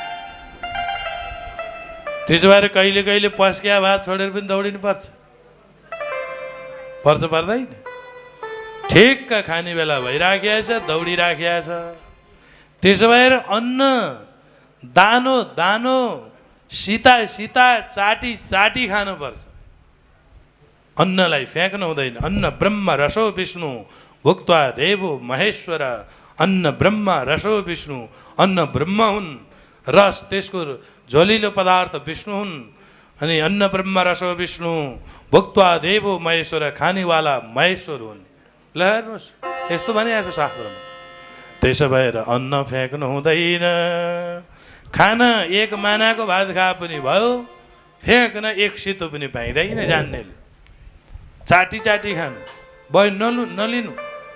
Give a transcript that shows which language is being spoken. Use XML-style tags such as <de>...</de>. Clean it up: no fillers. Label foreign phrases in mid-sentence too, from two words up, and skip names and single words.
<ne>त्यसो भएर कहिले कहिले पस्किया भात छोडेर पनि दौडिनु पर्छ पर्दैन? ठिक्क खाने बेला भइराखेको छ, दौडिराखेको छ। त्यसो भएर अन्न दानो दानो सीता सीता चाटी चाटी खानुपर्छ। अन्नलाई फ्याँक्नु हुँदैन।</ne> <sa>अन्न ब्रह्म रसो विष्णु भुक्त्वा देवो महेश्वर। अन्न ब्रह्म रसो विष्णु, अन्न ब्रह्म</sa> <ne>हुन्, रस त्यसको झोलिलो पदार्थ विष्णु हुन्। अनि</ne> <sa>अन्न ब्रह्म रसो विष्णु भुक्त्वा देवो महेश्वर,</sa> <ne>खानेवाला महेश्वर हुन्। ल हेर्नुहोस्, यस्तो भनिएको छ शास्त्रमा। त्यसो भएर अन्न फ्याँक्नु हुँदैन। खाना एक मानाको भात खा पनि भयो, फ्याँक्न एक सितो पनि पाइँदैन। जान्नेले चाटी चाटी खानु भयो, नलिनु।</ne>